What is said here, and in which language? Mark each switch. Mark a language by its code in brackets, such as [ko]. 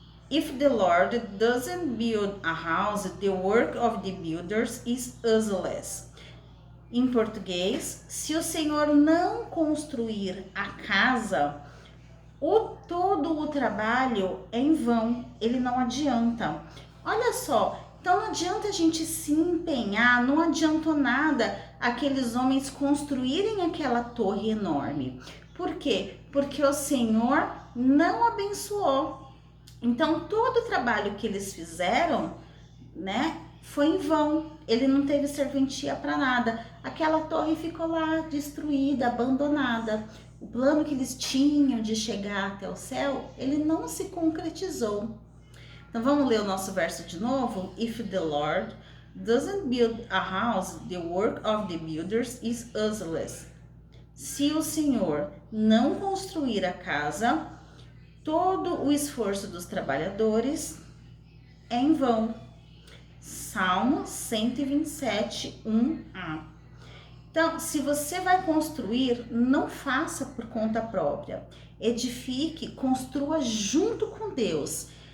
[en] If the Lord doesn't build a house, the work of the builders is useless. [pt] Em português, se o Senhor não construir a casa, todo o trabalho é em vão, ele não adianta. Olha só, então não adianta a gente se empenhar, não adiantou nada aqueles homens construírem aquela torre enorme. Por quê? Porque o Senhor não abençoou. Então, todo o trabalho que eles fizeram, né, foi em vão. Ele não teve serventia para nada. Aquela torre ficou lá destruída, abandonada. O plano que eles tinham de chegar até o céu, ele não se concretizou. Então, vamos ler o nosso verso de novo? [en] If the Lord doesn't build a house, the work of the builders is useless. [pt] Se o Senhor não construir a casa, todo o esforço dos trabalhadores é em vão. Salmo 127, 1a. Então, se você vai construir, não faça por conta própria. Edifique, construa junto com Deus.